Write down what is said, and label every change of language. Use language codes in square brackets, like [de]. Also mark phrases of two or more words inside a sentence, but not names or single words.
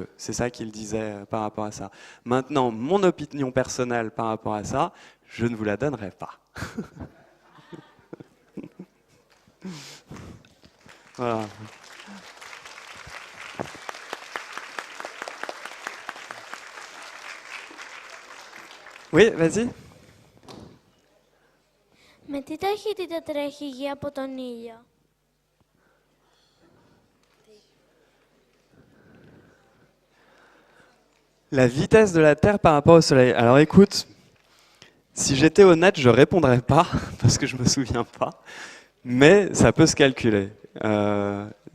[fr] C'est ça qu'il disait par rapport à ça. Maintenant, mon opinion personnelle par rapport à ça, je ne vous la donnerai pas. Voilà. Oui, vas-y. [el] Με τι ταχύτητα τρέχει η γη από τον ήλιο? [fr] La vitesse de la Terre par rapport au Soleil. Alors écoute, si j'étais honnête, je ne répondrais pas, parce que je ne me souviens pas, mais ça peut se calculer.